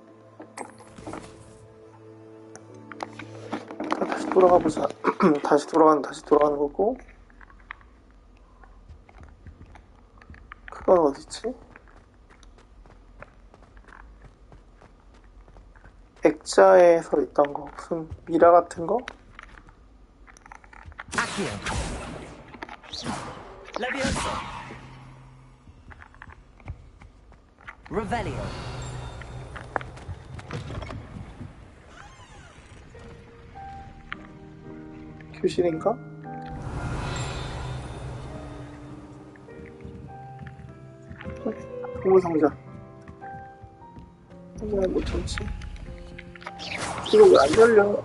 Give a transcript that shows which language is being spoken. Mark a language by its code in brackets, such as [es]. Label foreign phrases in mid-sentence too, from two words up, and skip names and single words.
[ko] 다시 돌아가 보자. 다시 돌아가는 거고. 그건 어디지? 액자에서 있던 거. 무슨 미라 같은 거? Accio. Levioso. Revelio. 교실인가? 보물상자. 상자에 못 참지. 이거 왜 안 열려?